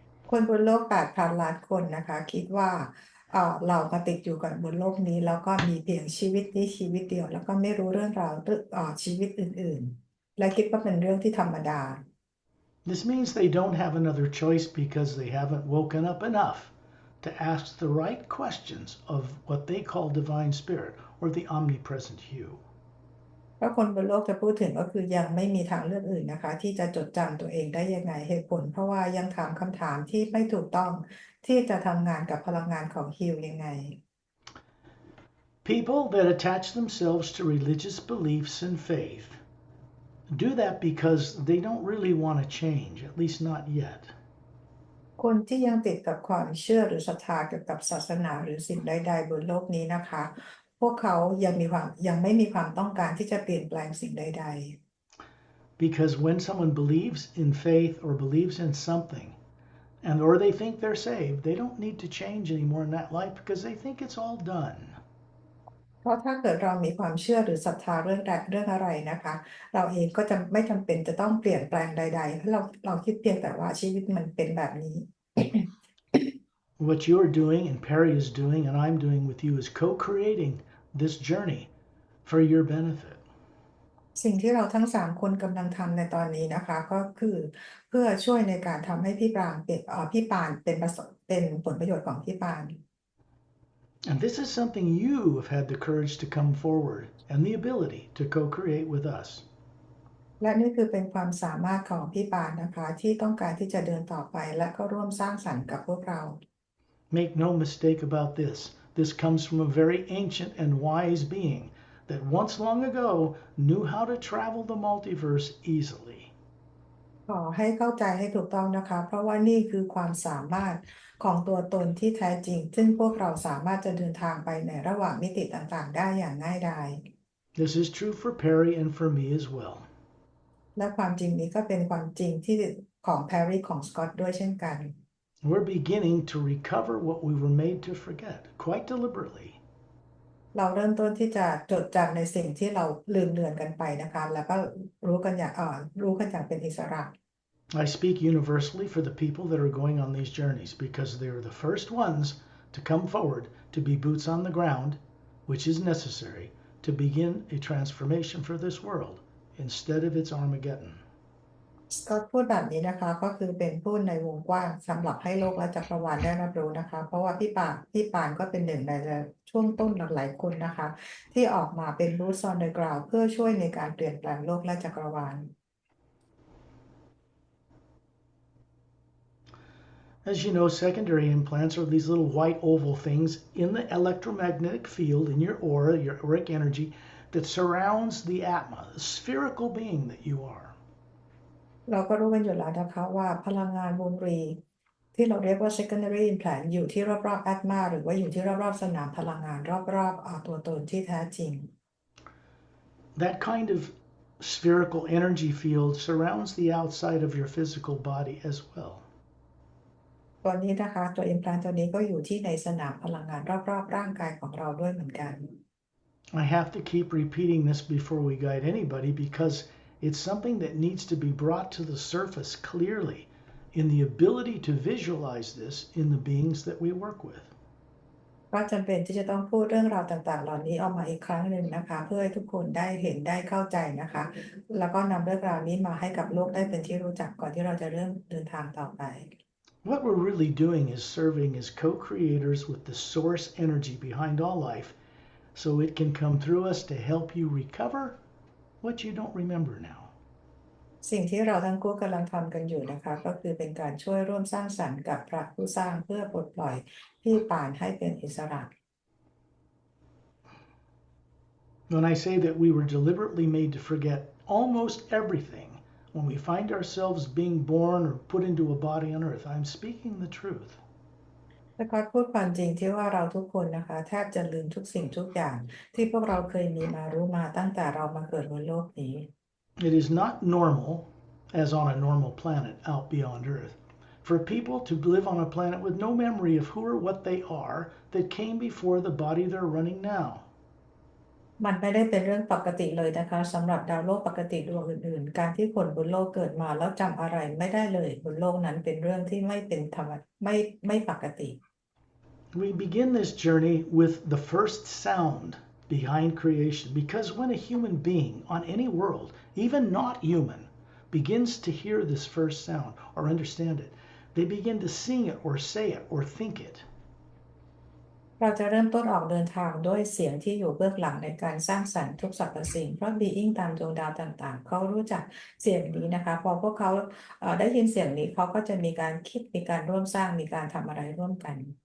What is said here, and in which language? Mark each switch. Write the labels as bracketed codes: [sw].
[th] คนบนโลก 8,000 ล้านคนนะคะคิดว่าเรามาติดอยู่กันบนโลกนี้แล้วก็มีเพียงชีวิตนี้ชีวิตเดียวแล้วก็ไม่รู้เรื่องราวชีวิตอื่นๆและคิดว่าเป็นเรื่องที่ธรรมดา [en] This means they don't have another choice because they haven't woken up enough to ask the right questions of what they call divine spirit or the omnipresent you. [th] ถ้าคนบนโลกจะพูดถึงก็คือยังไม่มีทางเลือกอื่นนะคะที่จะจดจำตัวเองได้ยังไงเหตุผลเพราะว่ายังถามคำถามที่ไม่ถูกต้องที่จะทำงานกับพลังงานของฮิวยังไง [en] People that attach themselves to religious beliefs and faith do that because they don't really want to change, at least not yet. [th] คนที่ยังติดกับความเชื่อหรือศรัทธาเกี่ยวกับศาสนาหรือสิ่งใดๆบนโลกนี้นะคะพวกเขายังไม่มีความต้องการที่จะเปลี่ยนแปลงสิ่งใด [en] Because when someone believes in faith or believes in something, or they think they're saved, they don't need to change anymore in that life because they think it's all done. [th] ๆเพราะถ้าเกิดเรามีความเชื่อหรือศรัทธาเรื่องอะไรนะคะเราเองก็จะไม่จำเป็นจะต้องเปลี่ยนแปลงใดๆเพราะเราคิดเพียงแต่ว่าชีวิตมันเป็นแบบนี้ [en] What you're doing and Perry is doing and I'm doing with you is co-creating this journey for your benefit. [th] สิ่งที่เราทั้ง3คนกำลังทำในตอนนี้นะคะก็คือเพื่อช่วยในการทำให้พี่ปานเป็นผลประโยชน์ของพี่ปาน [en] And this is something you have had the courage to come forward and the ability to co-create with us. [th] และนี่คือเป็นความสามารถของพี่ปานนะคะที่ต้องการที่จะเดินต่อไปและก็ร่วมสร้างสรรค์กับพวกเรา [en] Make no mistake about this. This comes from a very ancient and wise being that once long ago knew how to travel the multiverse easily. [th] ขอให้เข้าใจให้ถูกต้องนะคะเพราะว่านี่คือความสามารถของตัวตนที่แท้จริงซึ่งพวกเราสามารถจะเดินทางไปในระหว่างมิติต่างๆได้อย่างง่ายดาย [en] This is true for Perry and for me as well. [th] และความจริงนี้ก็เป็นความจริงที่ของแพรรี่ของสกอตด้วยเช่นกัน [en] We're beginning to recover what we were made to forget, quite deliberately. [th] เราเริ่มต้นที่จะจดจำในสิ่งที่เราลืมเลือนกันไปนะคะแล้วก็รู้กันอย่างเป็นอิสระ [en] I speak universally for the people that are going on these journeys because they are the first ones to come forward to be boots on the ground, which is necessary to begin a transformation for this world instead of its Armageddon. [th] สกอตพูดแบบนี้นะคะก็คือเป็นพูดในวงกว้างสำหรับให้โลกและจักรวาลได้รับรู้นะคะเพราะว่าพี่ปานก็เป็นหนึ่งในช่วงต้นหลายคนนะคะที่ออกมาเป็น [en] Boots on the ground [th] เพื่อช่วยในการเปลี่ยนแปลงโลกและจักรวาล [en] As you know, secondary implants are these little white oval things in the electromagnetic field in your aura, your auric energy, that surrounds the Atma, the spherical being that you are. [th] เราก็รู้กันอยู่แล้วนะคะว่าพลังงานวงรีที่เราเรียกว่า secondary implant อยู่ที่รอบๆ atma หรือว่าอยู่ที่รอบๆสนามพลังงานรอบๆตัวตนที่แท้จริง [en] That kind of spherical energy field surrounds the outside of your physical body as well. [th] ตัวนี้นะคะตัว implant ตัวนี้ก็อยู่ที่ในสนามพลังงานรอบๆร่างกายของเราด้วยเหมือนกัน [en] I have to keep repeating this before we guide anybody because it's something that needs to be brought to the surface clearly in the ability to visualize this in the beings that we work with. [th] ก็จำเป็นที่จะต้องพูดเรื่องราวต่างๆเหล่านี้ออกมาอีกครั้งหนึ่งนะคะเพื่อให้ทุกคนได้เห็นได้เข้าใจนะคะแล้วก็นำเรื่องราวนี้มาให้กับโลกได้เป็นที่รู้จักก่อนที่เราจะเริ่มเดินทางต่อไป [en] What we're really doing is serving as co-creators with the source energy behind all life so it can come through us to help you recover what you don't remember now. [th] สิ่งที่เราทั้งคู่กำลังทำกันอยู่นะคะก็คือเป็นการช่วยร่วมสร้างสรรค์กับพระผู้สร้างเพื่อปลดปล่อยพี่ปานให้เป็นอิสระ [en] When I say that we were deliberately made to forget almost everything when we find ourselves being born or put into a body on earth, I'm speaking the truth. [th] และก็พูดความจริงที่ว่าเราทุกคนนะคะแทบจะลืมทุกสิ่งทุกอย่างที่พวกเราเคยมีมารู้มาตั้งแต่เรามาเกิดบนโลกนี้ [en] It is not normal, as on a normal planet out beyond Earth, for people to live on a planet with no memory of who or what they are that came before the body they're running now. [th] มันไม่ได้เป็นเรื่องปกติเลยนะคะสำหรับดาวโลกปกติดวงอื่นๆการที่คนบนโลกเกิดมาแล้วจำอะไรไม่ได้เลยบนโลกนั้นเป็นเรื่องที่ไม่เป็นธรรมไม่ปกติ [en] We begin this journey with the first sound behind creation because when a human being on any world, even not human, begins to hear this first sound or understand it, they begin to sing it or say it or think it. [th] เราจะเริ่มต้นออกเดินทางด้วยเสียงที่อยู่เบื้องหลังในการสร้างสรรค์ทุกสรรพสิ่งเพราะบีอิงตามดวงดาวต่างๆเขารู้จักเสียงนี้นะคะพอพวกเขาได้ยินเสียงนี้เขาก็จะมีการคิดมีการร่วมสร้างมีการทำอะไรร่วมกัน